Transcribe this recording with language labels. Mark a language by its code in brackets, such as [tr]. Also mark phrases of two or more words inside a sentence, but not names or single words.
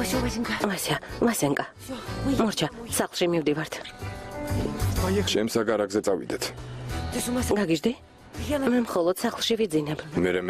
[ru] Васенька. [ka] ვასია, ვასენკა. [ru] Всё, мы [ka] მორჩა, სახლში მივდივართ. ჩემს აგარაკზე წავიდეთ. [ru] Ты с ума сошла? [ka] გაგიჟდი? [ru] Я на... [ka] მე მხოლოდ სახლში ვიძინებ. მე